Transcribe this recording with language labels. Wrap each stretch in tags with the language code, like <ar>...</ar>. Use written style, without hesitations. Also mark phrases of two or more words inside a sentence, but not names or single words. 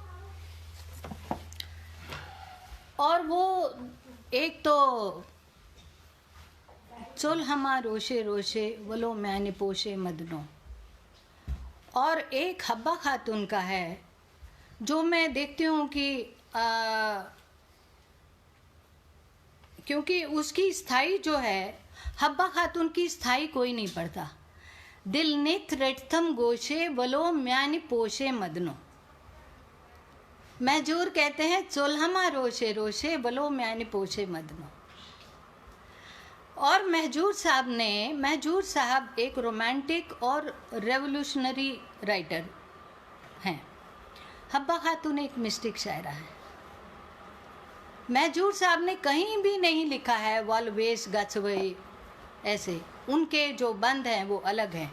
<hi>और वो एक तो</hi> <ks>चुल हमा रोशे रोशे वलो मैंने पोशे मदनो,</ks> <hi>और एक हब्बा खातून का है जो मैं देखती हूँ कि क्योंकि उसकी स्थाई जो है, हब्बा खातून की स्थाई कोई नहीं पढ़ता।</hi> <ks>दिल नित रटथम गोशे वलो म्यानी पोशे मदनो।</ks> <hi>महजूर कहते हैं</hi> <ks>चोल्हमा रोशे रोशे वलो म्यानी पोशे मदनो।</ks> <hi>और महजूर साहब एक रोमांटिक और</hi> <en>revolutionary writer</en> <hi>हैं। हब्बा खातून एक मिस्टिक शायरा है। महजूर साहब ने कहीं भी नहीं लिखा है</hi> <ks>वालवेस गचवई,</ks> <hi>ऐसे उनके जो बंद हैं वो अलग हैं।</hi>